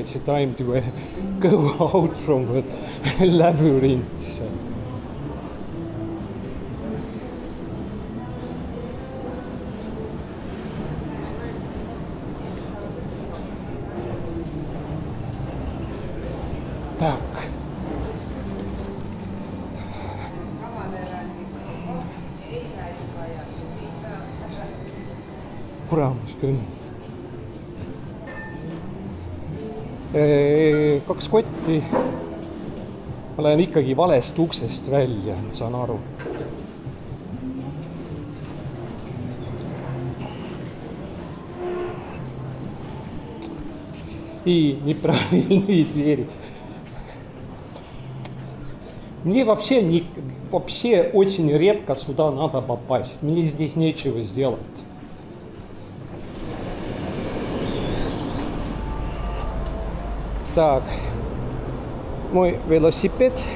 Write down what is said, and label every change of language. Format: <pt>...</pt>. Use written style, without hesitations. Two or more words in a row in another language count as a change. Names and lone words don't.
<en>It's time to go out from the labyrinth. So. Tak.</en> <et>Kuramus küll. 2 kotti. Ma lähen ikkagi valest uksest välja, ma saan aru.</et> <ru>И неправильные двери. Мне вообще очень редко сюда надо попасть. Мне здесь нечего сделать. Так, мой велосипед.</ru>